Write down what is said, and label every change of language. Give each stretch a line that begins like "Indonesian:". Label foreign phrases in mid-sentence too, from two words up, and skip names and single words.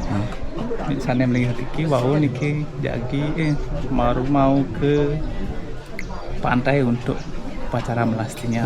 Indonesian: Misalnya melihat
Balinese: iki wau niki jagi
Indonesian: mau ke pantai untuk upacara melastinya.